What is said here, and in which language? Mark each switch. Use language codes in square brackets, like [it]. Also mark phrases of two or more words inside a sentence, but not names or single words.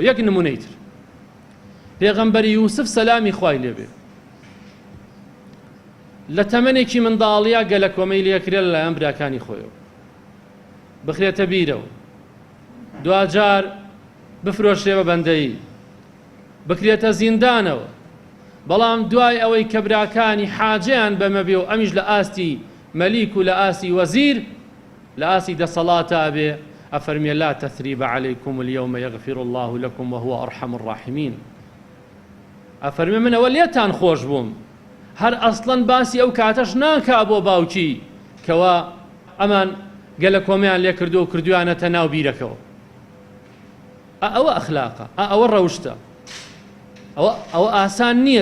[ckb] یەک نمونەی تر، پێغەمبەری یوسف سەلامی خوای لێبێ، لە تەمەنێکی منداڵیە گەلە کۆمەی لێکرێت لەلایەن براکانی خۆیەوە، بخرێتە بیرەوە، دوجار بفرۆشرێ بە بەندەیی، بکرێتە زیندانەوە. بەڵام دوای ئەوەی کە براکانی حاجەیان بەمە بێ و ئەمیش لە ئاستی مەلیک و لە ئاستی وەزیر، لە ئاستی دەسەڵاتە بێ، ئەفەرمێ [ar] لا تەثریبە عەلەیکم اليوم یغفر الله لكم وهو أرحم الراحمین. [ckb] ئەفەرمێ من ئەوە لێتان خۆش بووم، هەر ئەسڵەن باسی ئەو کاتەش ناکا بۆ باوکی کەوا ئەمان گەلە کۆمەیان لێ کردو و کردویانەتە ناو بیرەکەوە. ئەوە ئەخلاقە، ئەوە ڕەوشتە، ئەوە ئاسان نییە.